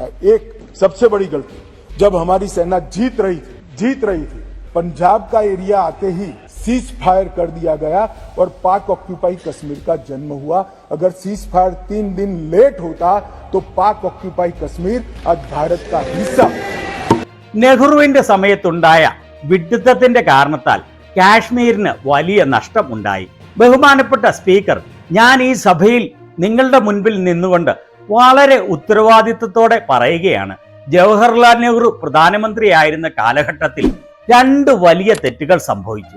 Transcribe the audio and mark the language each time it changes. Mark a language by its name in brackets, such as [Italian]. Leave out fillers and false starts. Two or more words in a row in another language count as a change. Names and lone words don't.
[Hindi] एक सबसे बड़ी गलती, जब हमारी सेना जीत रही थी, पंजाब का एरिया आते ही [English] cease fire [Hindi] कर दिया गया और पाक ऑक्यूपाई कश्मीर का जन्म हुआ। अगर [English] cease fire [Hindi] 3 दिन लेट होता तो पाक ऑक्यूपाई कश्मीर आज भारत का हिस्सा। [Malayalam] നെഹ്റുവിന്റെ സമയത്തുണ്ടായ വിഡ്ഢിത്തത്തിന്റെ കാരണത്താൽ കാശ്മീരിന് വലിയ നഷ്ടം ഉണ്ടായി. ബഹുമാനപ്പെട്ട സ്പീക്കർ, ഞാൻ ഈ സഭയിൽ നിങ്ങളുടെ മുൻപിൽ നിന്നുകൊണ്ട് വളരെ ഉത്തരവാദിത്വത്തോടെ പറയുകയാണ്. ജവഹർലാൽ നെഹ്റു പ്രധാനമന്ത്രിയായിരുന്ന കാലഘട്ടത്തിൽ 2 വലിയ തെറ്റുകൾ സംഭവിച്ചു.